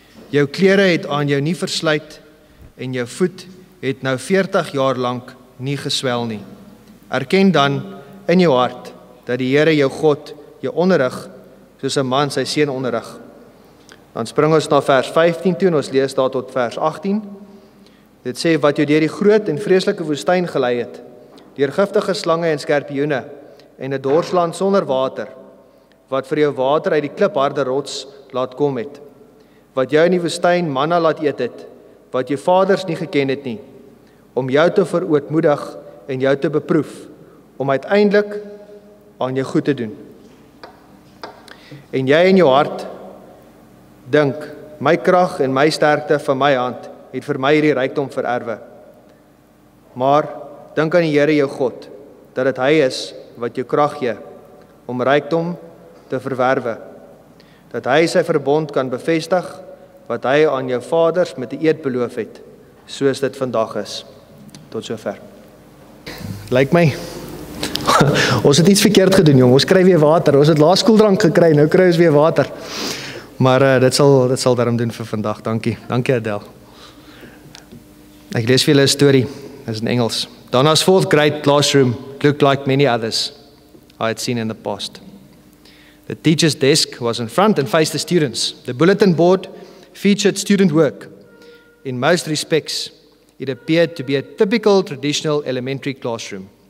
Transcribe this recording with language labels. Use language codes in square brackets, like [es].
[af] Jou klere het aan jou nie versluit en jou voet het nou 40 jaar lank nie geswel nie. Erken dan in jou hart dat die Here jou God jou onderrig soos 'n man sy seun onderrig. Dan spring ons na vers 15 toe en ons lees daar tot vers 18. Dit sê, wat jou deur die groot en vreeslike woestyn gelei het, deur giftige slange en skorpioene en 'n dorsland sonder water, wat vir jou water uit die klipharde rots laat kom het, wat jou in die woestyn manna laat eet het, wat jou vaders nie geken het nie, om jou te verootmoedig en jou te beproef, om uiteindelik aan jou goed te doen. En jy in jou hart dink, my krag en my sterkte van my hand het vir my hierdie rykdom vererwe. Maar dink aan die Here jou God, dat dit hy is wat jou krag gee om rykdom te verwerwe, dat hy sy verbond kan bevestig wat hy aan jou vaders met 'n eed beloof het, soos dit vandag is. Tot sover. Lyk my ons het iets verkeerd gedoen, jong. Ons kry weer water. Ons het laerskooldrank gekry, nou kry ons weer water. Maar dit sal daarom doen vir vandag. Dankie. Dankie Adel. Ek lees vir julle 'n storie. Dit is in Engels. [en] Donna's fourth grade classroom looked like many others I had seen in the past. The teacher's desk was in front and faced the students. The bulletin board featured student work. In most respects, it appeared to be a typical traditional elementary classroom.